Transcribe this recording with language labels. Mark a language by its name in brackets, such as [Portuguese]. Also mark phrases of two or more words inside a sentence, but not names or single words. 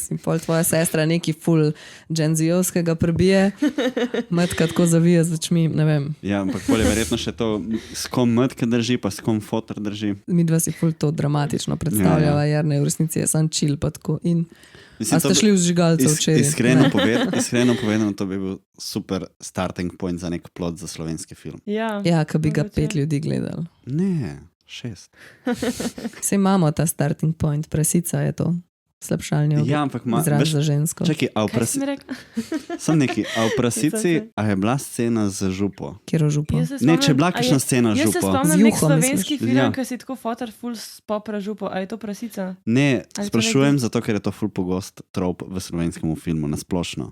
[Slovenian] In pol tvoja sestra neki ful dženzijovskega prebije, Matka tako zavija z očmi, ne vem. Ja, ampak pol je verjetno še to, s kom Matka drži, pa s kom Fotor drži. Midva si ful to dramatično predstavljava, ja. Ne, v resnici je sam chill pa tako in a ste šli v zžigalce včeraj? Iskreno povedano, to bi bil super [English] starting point [Slovenian] za nek plot za slovenski film. Ja, ka bi ga 5 ljudi gledali. Ne, 6. Saj imamo ta [English] starting point, [Slovenian] prasica je to. Slabšalni izraz za žensko. Čakaj, sem neki, a v prasici a je bila scena z župo? Kjero župo? Ne, če je bila kakšna scena z župo. Jaz se spomnim nek slovenski film, ki si tako Fotor ful popra župo, a je to prasica? Ne, sprašujem zato, ker je to ful pogost trop v slovenskem filmu, nasplošno.